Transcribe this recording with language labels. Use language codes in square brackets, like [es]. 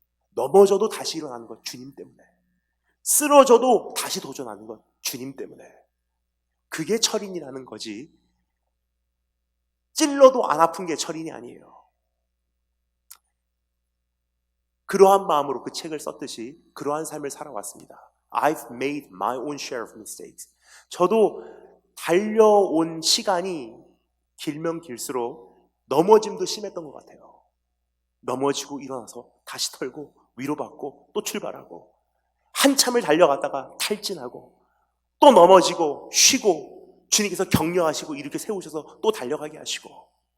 [ko] 넘어져도 다시 일어나는 것 주님 때문에, 쓰러져도 다시 도전하는 것 주님 때문에. 그게 철인이라는 거지, 찔러도 안 아픈 게 철인이 아니에요. 그러한 마음으로 그 책을 썼듯이 그러한 삶을 살아왔습니다. [en] I've made my own share of mistakes. [ko] 저도 달려온 시간이 길면 길수록 넘어짐도 심했던 것 같아요. 넘어지고 일어나서 다시 털고 위로받고 또 출발하고, 한참을 달려갔다가 탈진하고, 또 넘어지고 쉬고 주님께서 격려하시고 이렇게 세우셔서 또 달려가게 하시고.